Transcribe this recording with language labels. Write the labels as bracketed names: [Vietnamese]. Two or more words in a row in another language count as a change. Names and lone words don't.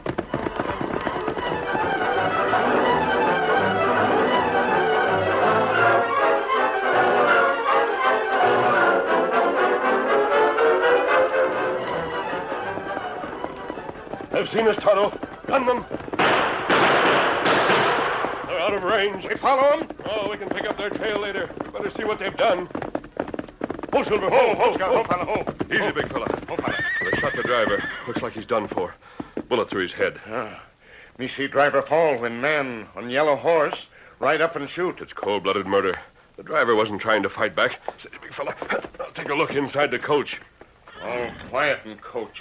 [English] They've seen us, Tonto. Gunmen. They're out of range. We follow 'em. Oh, we can pick up their trail later. Better see what they've done. Ho, Silver. Ho, Scout. Ho, fella, ho. Easy, big fella. Ho, fella. They shot the driver. Looks like he's done for. Bullet through his head. Me see driver fall when man on yellow horse ride up and shoot. It's cold-blooded murder. The driver wasn't trying to fight back. Steady, big fella. I'll take a look inside the coach. All quiet in coach.